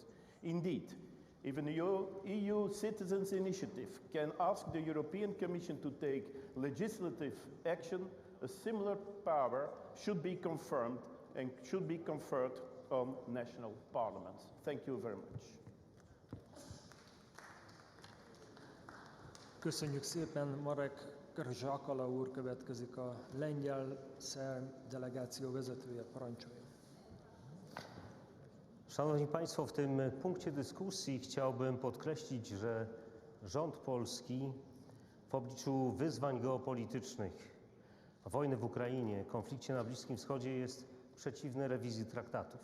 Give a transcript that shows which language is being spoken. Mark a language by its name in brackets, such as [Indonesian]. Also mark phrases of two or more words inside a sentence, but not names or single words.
[English] Indeed, if an EU citizens' initiative can ask the European Commission to take legislative action, a similar power should be confirmed and should be conferred on national parliaments. Thank you very much. [Hungarian] Köszönjük szépen, Marek Zsakala úr következik, a lengyel SZEM delegáció vezetője. Parancsoljon. [Polish] Szanowni Państwo, w tym punkcie dyskusji chciałbym podkreślić, że rząd polski w obliczu wyzwań geopolitycznych, wojny w Ukrainie, konflikcie na Bliskim Wschodzie jest przeciwny rewizji traktatów.